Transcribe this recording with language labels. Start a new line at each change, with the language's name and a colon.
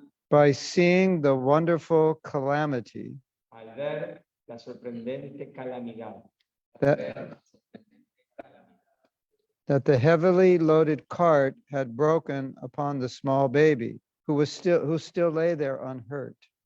English: by seeing the wonderful calamity
Spanish: al ver la sorprendente calamidad
English: that the heavily loaded cart had broken upon the small baby who still lay there unhurt.